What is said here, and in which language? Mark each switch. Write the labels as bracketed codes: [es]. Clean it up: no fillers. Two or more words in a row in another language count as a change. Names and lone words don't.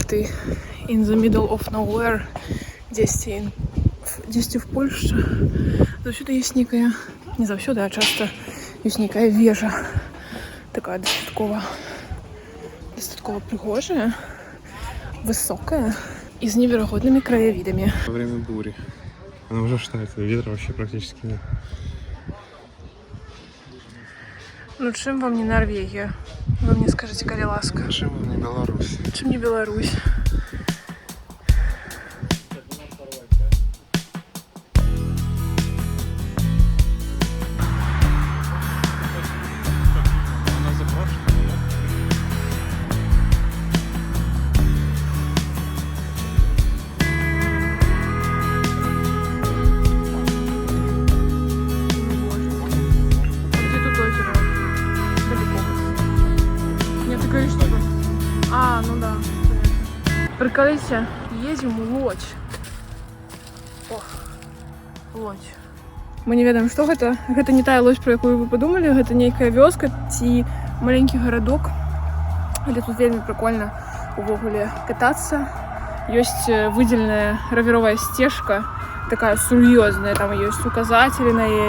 [en] ты in the middle of nowhere, [be] дзесьці в Польшчы, заўсёды ёсць нейкая, не заўсёды, а часта ёсць нейкая вежа, такая дастаткова прыгожая, [ru] высокая и с невероятными краевидами. Во время бури. Она уже считается, ветра вообще практически нет. [be] Ну, чым вам не Норвегія? [ru] Вы мне скажите, [be] калі ласка. Чым не Беларусь? Чым не Беларусь? [ru] Она заброшена, да? Где тут озеро? Далеко. Нет, ты говоришь, что... А, ну да. Приколите, едем у Лодзь. О, Лодзь. [be] Мы не ведаем, што гэта. Гэта не тая Лодзь, про якую [ru] вы подумали. [be] Гэта нейкая вёска ці маленькі гарадок. Але тут вельмі прикольна увогуле катацца. Ёсць выдзеленая равіровая сцежка, такая сур'ёзная, там ёсць указатели на ей.